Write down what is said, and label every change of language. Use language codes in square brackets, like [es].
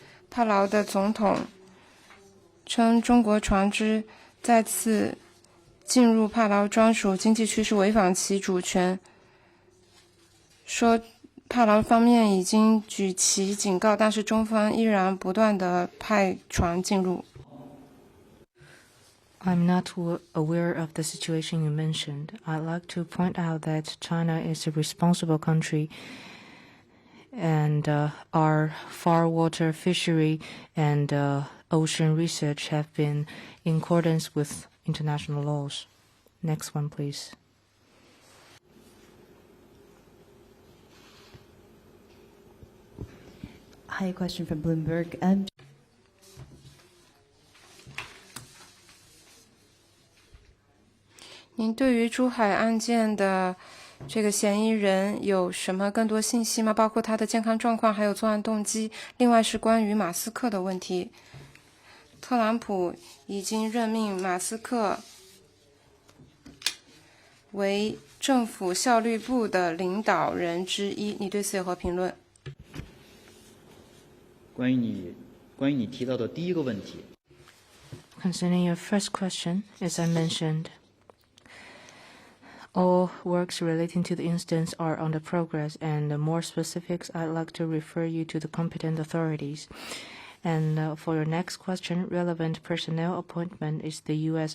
[zh] 帕劳的总统称，中国船只再次进入帕劳专属经济区是违反其主权，说帕劳方面已经举旗警告，但是中方依然不断地派船进入。 [en] I'm not aware of the situation you mentioned. I'd like to point out that China is a responsible country and our far water fishery and ocean research have been in accordance with international laws. Next one, please. Hi, a question from Bloomberg. [zh] 您对于珠海案件的这个嫌疑人有什么更多信息吗？包括他的健康状况，还有作案动机。另外是关于马斯克的问题，特朗普已经任命马斯克为政府效率部的领导人之一，你对此有何评论？关于你提到的第一个问题， [en] Concerning your first question, as I mentioned, all works relating to the instance are under progress, and more specifics, I'd like to refer you to the competent authorities. And for your next question, relevant personnel appointment is the U.S.